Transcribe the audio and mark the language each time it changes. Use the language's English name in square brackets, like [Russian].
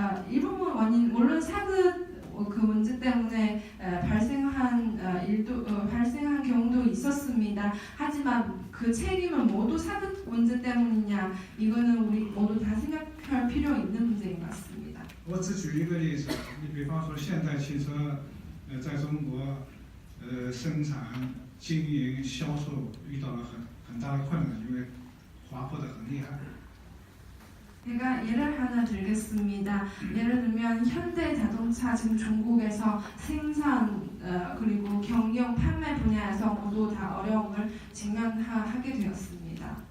[Korean] 일부분 원인 물론 사드 그 문제 때문에 발생한 경우도 있었습니다. 하지만 그 책임은 모두 사드 문제 때문이냐 이거는 우리 모두 다 생각할 필요 있는 문제인 것 같습니다. [Chinese] 我只举一个例子，你比方说现代汽车，在中国，生产、经营、销售遇到了很大的困难，因为滑坡得很厉害。 [Korean] 제가 예를 하나 들겠습니다. 예를 들면 현대자동차 지금 중국에서 생산 그리고 경영 판매 분야에서 모두 다 어려움을 직면하게 되었습니다.